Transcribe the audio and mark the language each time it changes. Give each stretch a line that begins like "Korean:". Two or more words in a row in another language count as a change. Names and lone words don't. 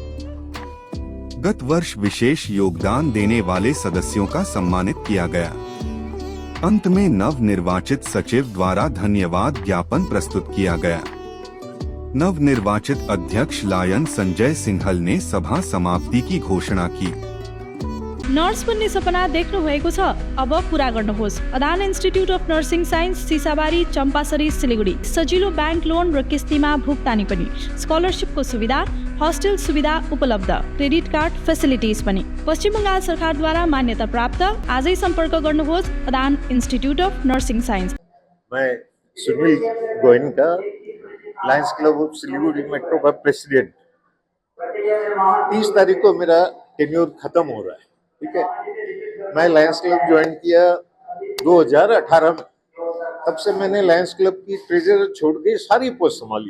Hindi: गत वर्ष विशेष योगदान देने वाले सदस्यों का सम्मानित किया गया। अंत में नव निर्वाचित सचिव द्वारा धन्यवाद ज्ञापन प्रस्तुत किया गया। नव निर्वाचित अध्यक्ष लायन संजय सिंहल ने सभा समाप्ति की घोषणा की।
Nepali: नर्स बन्ने सपना देख्नु भएको छ, अब पूरा गर्नुहोस्। अदान इन्स्टिट्युट अफ नर्सिङ साइन्स, सिसाबारी, चम्पासरी, सिलिगुडी। सजिलो
English: bank loan
Nepali: र किस्तीमा भुक्तानी पनि, स्कलरशिपको सुविधा, हस्टेल सुविधा उपलब्ध,
English: credit card facilities
Nepali: पनि। पश्चिम बंगाल सरकारद्वारा मान्यता प्राप्त। आजै सम्पर्क गर्नुहोस् अदान इन्स्टिट्युट अफ नर्सिङ साइन्स।
Hindi: मैं सुनील गोयनका, लायंस क्लब ऑफ सिलीगुड़ी मेट्रो का प्रेसिडेंट। 30 तारीख को मेरा टेन्योर खत्म हो रहा है, ठीक है। मैं लायंस क्लब ज्वाइन किया 2018 में। तब से मैंने लायंस क्लब की ट्रेजरर छोड़ के सारी पोस्ट संभाली है।